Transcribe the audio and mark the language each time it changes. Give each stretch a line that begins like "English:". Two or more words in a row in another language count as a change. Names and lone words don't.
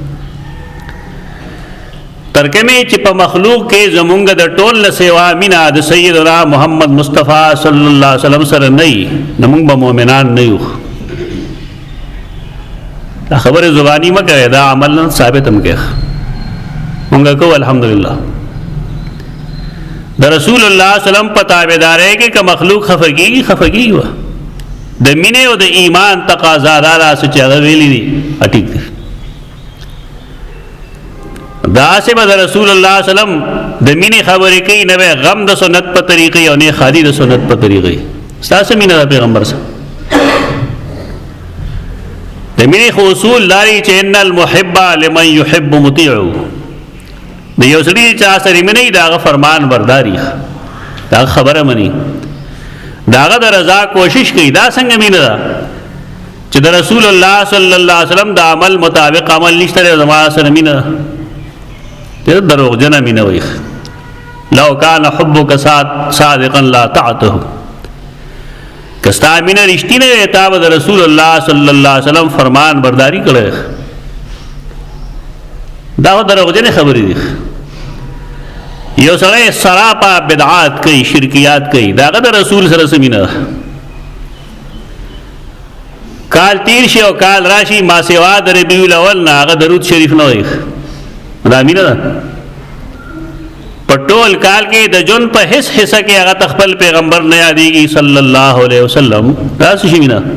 Pashto: ترکمه چې په مخلوق کې زمونږ د ټول نه سوا مینا د سیدنا محمد مصطفی
Arabic: صلی الله علیه وسلم
Pashto: سره نه وي نو موږ به مؤمنان نه یو دا خبره زبانی مه کوئ دا عمل نه ثابت هم کوئ مونږ کوو الحمدلله د رسول الله
Arabic: صلی الله علیه وسلم
Pashto: په تابعدارۍ کې که مخلوق خفه کېږي د مینې او د ایمان تقاضا دا ده چې هغه ویلي دي ټیک دی داسې به د رسول الله
Arabic: صلی الله علیه وسلم
Pashto: د مینې خبرې کوي نه به غم د سنت په طریقې او نه خادي د سنت په طریقې ستاسو مینه د پیغمبر سره د مینې خو اصول لري چې
Arabic: ان المحب لمن يحب مطیع
Pashto: د یو سړي چا سره مینه دا هغه فرمان برداري دا خبره مني دا هغه د رضا کوشش کوي دا څنګه مینه ده چې د رسول الله
Arabic: صلی الله علیه وسلم
Pashto: د عمل مطابق عمل نشته زما سره مینه ده دروغجنه مینه وي
Arabic: لو کان حبک صادقا لا طعته
Pashto: کستا مینه رښتینه وي تا به د رسول الله
Arabic: صلی الله علیه وسلم
Pashto: فرمان برداری کړي دا دروغجنه خبرې دي یو سړی سراپا بدعات کوي شرکیات کوي دا د رسول سره سمینه کال تیر شي او کال راشي ما سوا د ربیع الاول نه هغه درود شریف نه وایي دا مینه ده په ټول کال کې د جون په هیڅ حصہ کې هغه خپل پیغمبر نه یادېږي
Arabic: صلی الله علیه وسلم
Pashto: دا څه مینه